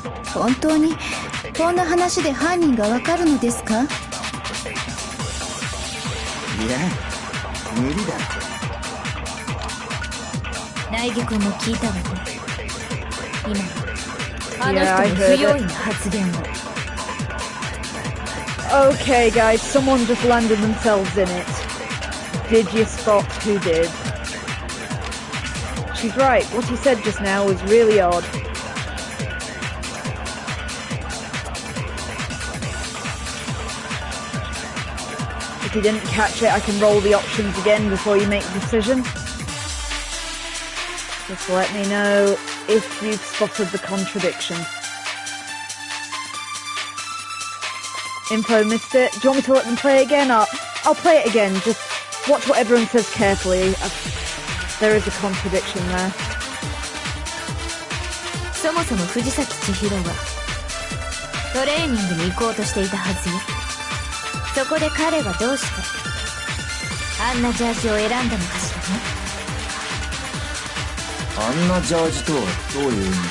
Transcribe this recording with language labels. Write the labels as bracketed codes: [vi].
[ja] 本当にこんな話で犯人がわかるのですか？いや無理だ。苗木君も聞いたわね。今あの人の不用意な発言を。 [en] Okay, guys, someone just landed themselves in it. Did you spot who did? She's right, what he said just now was really odd. If you didn't catch it, I can roll the options again before you make the decision. Just let me know if you've spotted the contradiction. Info missed it. Do you want me to let them play again? I'll play it again. Just watch what everyone says carefully. There is a contradiction there. [ja] そもそも藤崎千尋はトレーニングに行こうとしていたはずよ。そこで彼はどうしてあんなジャージを選んだのかしらね。あんなジャージとはどういう意味だ？